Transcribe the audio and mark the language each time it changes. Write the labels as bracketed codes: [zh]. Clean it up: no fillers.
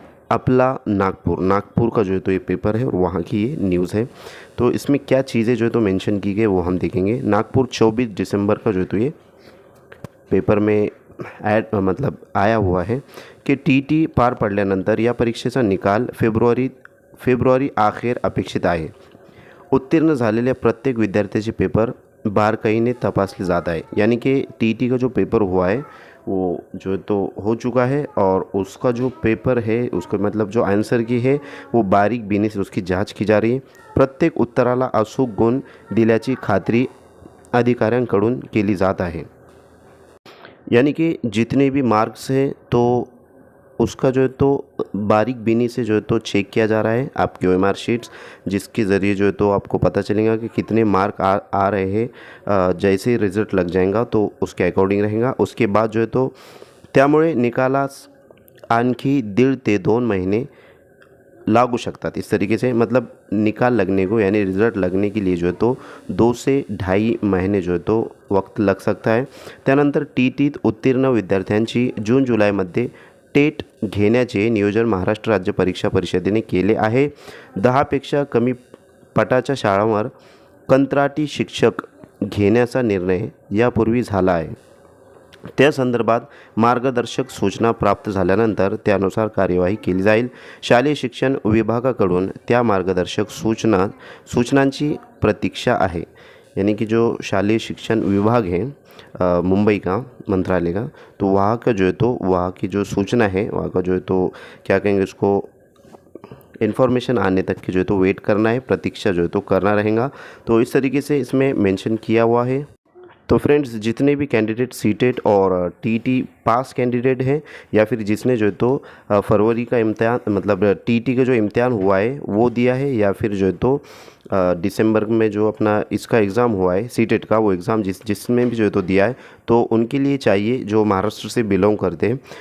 [hi] अपला नागपुर का जो है तो ये पेपर है और वहाँ की ये न्यूज़ है। तो इसमें क्या चीज़ें जो है तो मेंशन की गई वो हम देखेंगे। नागपुर 24 दिसंबर का जो है तो ये पेपर में मतलब आया हुआ है की [mr] टीटी पार पडल्यानंतर या परीक्षेचा निकाल फेब्रुवारी अखेर अपेक्षित आहे। उत्तीर्ण झालेल्या प्रत्येक विद्यार्थ्याचे पेपर बारकाईने तपासले जात आहे। [hi] यानी कि टीटी का जो पेपर हुआ है वो जो तो हो चुका है और उसका जो पेपर है उसका मतलब जो आंसर की है वो बारीक बीने से उसकी जांच की जा रही है। [mr] प्रत्येक उत्तराला अचूक गुण दिल्याची खात्री अधिकाऱ्यांकडून केली जात आहे। [hi] यानी कि जितने भी मार्क्स हैं तो उसका जो है तो बारीक बीनी से जो है तो चेक किया जा रहा है आपकी ओएमआर शीट्स, जिसके ज़रिए जो है तो आपको पता चलेगा कि कितने मार्क आ रहे हैं। जैसे रिज़ल्ट लग जाएगा तो उसके अकॉर्डिंग रहेगा। उसके बाद जो है तो [mr] त्यामुळे निकालास आणखी 1.5 ते 2 महीने लागू शकतात। [hi] इस तरीके से मतलब निकाल लगने को यानी रिज़ल्ट लगने के लिए जो है तो 2 से 2.5 महीने जो है तो वक्त लग सकता है। [mr] त्यानंतर टीटीत उत्तीर्ण विद्यार्थ्यांची जून जुलैमध्ये टेट घेण्याचे नियोजन महाराष्ट्र राज्य परीक्षा परिषदेने केले आहे। 10 पेक्षा कमी पटाच्या शाळांवर कंत्राटी शिक्षक घेण्याचा निर्णय यापूर्वी झाला आहे। त्या संदर्भात मार्गदर्शक सूचना प्राप्त झाल्यानंतर त्यानुसार कार्यवाही केली जाईल। शालेय शिक्षण विभागाकडून त्या मार्गदर्शक सूचनांची प्रतीक्षा आहे। [hi] यानी कि जो शालेय शिक्षण विभाग है मुंबई का मंत्रालय का, तो वहाँ का जो है तो वहाँ की जो सूचना है वहाँ का जो है तो क्या कहेंगे उसको इन्फॉर्मेशन आने तक की जो है तो वेट करना है, प्रतीक्षा जो है तो करना रहेगा। तो इस तरीके से इसमें मेंशन किया हुआ है। तो फ्रेंड्स, जितने भी कैंडिडेट सीटेट और टीटी पास कैंडिडेट हैं या फिर जिसने जो है तो फरवरी का इम्तिहान मतलब टीटी का जो इम्तिहान हुआ है वो दिया है या फिर जो है तो दिसंबर में जो अपना इसका एग्ज़ाम हुआ है सीटेट का वो एग्ज़ाम जिसमें भी जो है तो दिया है, तो उनके लिए चाहिए जो महाराष्ट्र से बिलोंग करते हैं।